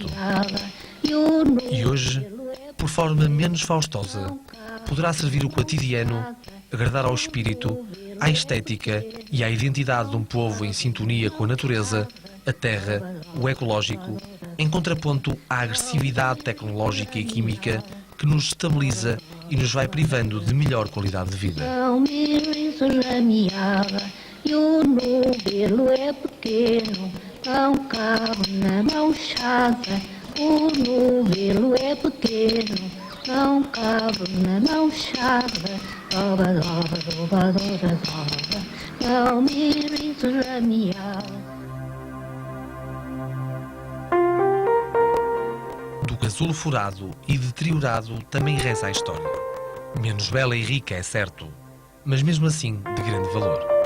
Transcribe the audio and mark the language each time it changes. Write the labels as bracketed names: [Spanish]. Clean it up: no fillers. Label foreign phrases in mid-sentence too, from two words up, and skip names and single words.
[Portuguese] E hoje, por forma menos faustosa, poderá servir o cotidiano, agradar ao espírito, à estética e à identidade de um povo em sintonia com a natureza, a terra, o ecológico, em contraponto à agressividade tecnológica e química que nos estabiliza e nos vai privando de melhor qualidade de vida. Não me rises a meada e o novelo é pequeno, há um cabo na mãochada. O novelo é pequeno, há um cabo na mãochada. Doba, doba, doba, doba, doba. Não me rises a meada. Do casulo furado e deteriorado também reza a história. Menos bela e rica, é certo, mas mesmo assim de grande valor.